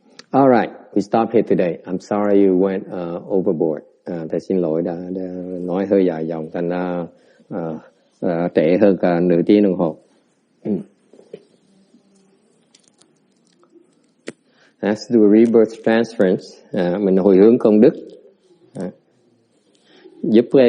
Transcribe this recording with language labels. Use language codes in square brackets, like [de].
[en] All right, we stop here today. I'm sorry you went overboard. [vi] Thầy xin lỗi đã nói hơi dài dòng, thành ra trễ hơn cả nửa tiếng đồng hồ. [en] Let's do a rebirth transference. [vi] Mình hồi hướng công đức. Giúp